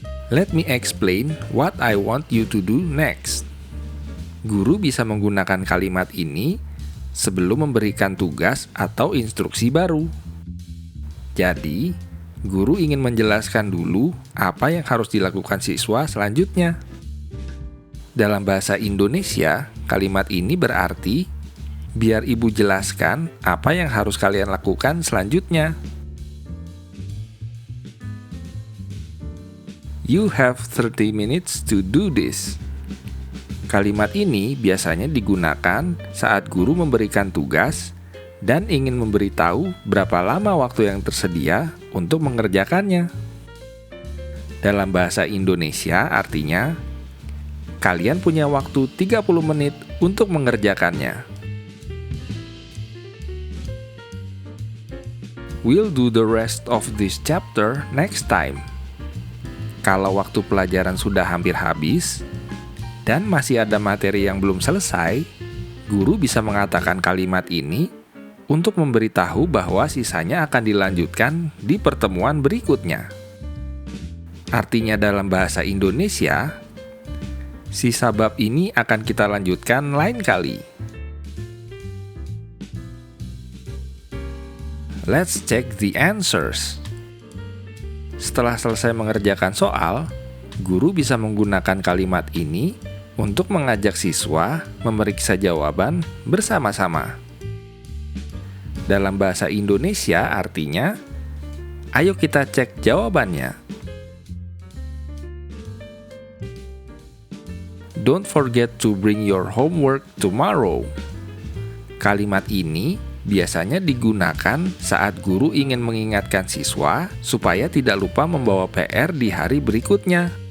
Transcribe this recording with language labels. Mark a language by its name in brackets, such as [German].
[English] Let me explain what I want you to do next. [Indonesian] Guru bisa menggunakan kalimat ini sebelum memberikan tugas atau instruksi baru. Jadi, guru ingin menjelaskan dulu apa yang harus dilakukan siswa selanjutnya. Dalam bahasa Indonesia, kalimat ini berarti, biar ibu jelaskan apa yang harus kalian lakukan selanjutnya. [English] You have 30 minutes to do this. [Indonesian] Kalimat ini biasanya digunakan saat guru memberikan tugas dan ingin memberitahu berapa lama waktu yang tersedia untuk mengerjakannya. Dalam bahasa Indonesia artinya, kalian punya waktu 30 menit untuk mengerjakannya. [English] We'll do the rest of this chapter next time. [Indonesian] Kalau waktu pelajaran sudah hampir habis, dan masih ada materi yang belum selesai, guru bisa mengatakan kalimat ini untuk memberitahu bahwa sisanya akan dilanjutkan di pertemuan berikutnya. Artinya dalam bahasa Indonesia, sisa bab ini akan kita lanjutkan lain kali. [English] Let's check the answers. [Indonesian] Setelah selesai mengerjakan soal, guru bisa menggunakan kalimat ini untuk mengajak siswa memeriksa jawaban bersama-sama. Dalam bahasa Indonesia artinya, ayo kita cek jawabannya. [English] Don't forget to bring your homework tomorrow. [Indonesian] Kalimat ini biasanya digunakan saat guru ingin mengingatkan siswa supaya tidak lupa membawa PR di hari berikutnya.